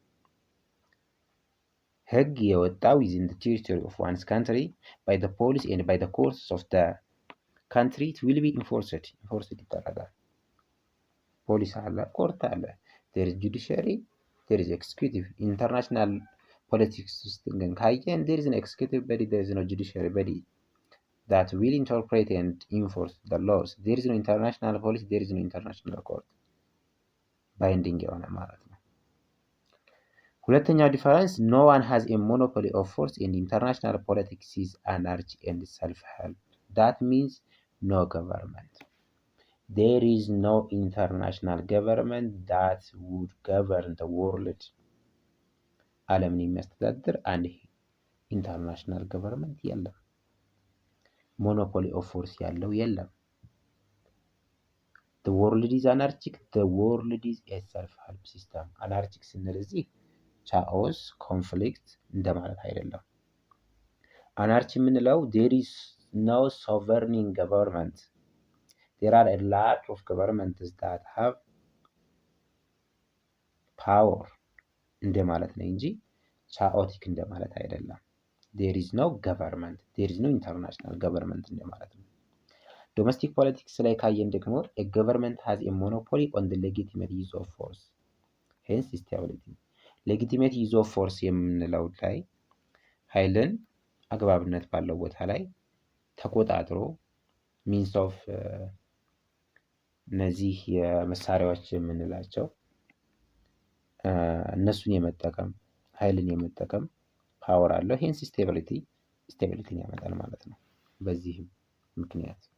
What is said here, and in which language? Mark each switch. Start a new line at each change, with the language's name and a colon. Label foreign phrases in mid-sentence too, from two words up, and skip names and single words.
Amharic: ህግ የወጣው
English: within the territory of one's country by the police and by the courts of the country it will be enforced
Amharic: ይደረጋል። ፖሊስ አለ፣ ኮርት አለ፣
English: there is judiciary, there is executive. international politics
Amharic: ውስጥ ግን ካየን
English: there is no executive body, there is no judiciary body that will interpret and enforce the laws. There is no international police, there is no international court.
Amharic: ባይንዲንግ የሆነ ማለት ነው። ሁለተኛው ዲፈረንስ
English: no one has a monopoly of force in international politics is anarchy and self-help. That means no government. There is no international government that would govern the world.
Amharic: ዓለምን የሚያስተዳድር አንድ ኢንተርናሽናል ገቨርንመንት የለም።
English: monopoly of force
Amharic: ያለው የለም።
English: the world is anarchic, the world is a self-help system.
Amharic: አናርቺክ ስንል እዚህ
English: chaos conflict
Amharic: እንደማለት አይደለም። አናርቺ የምንለው
English: there is no sovereign government. There are a lot of governments that have power
Amharic: እንደማለት ነው እንጂ ቻኦቲክ እንደማለት አይደለም።
English: there is no government, there is no international government
Amharic: እንደማለት ነው።
English: domestic politics
Amharic: ላይ ካየን ደግሞ
English: a government has a monopoly on the legitimate use of force, hence stability. legitimate use of force
Amharic: የምንለው ላይ ኃይልን አግባብነት ባለው ቦታ ላይ ተቆጣጥሮ
English: means of
Amharic: እነዚህ የመሳሪያዎች የምንላቸው እነሱን የመጠቀም ኃይልን የመጠቀም ፓወር አለው። ሄንስ ስቴቢሊቲን ያመጣል ማለት ነው። በዚህም ምክንያት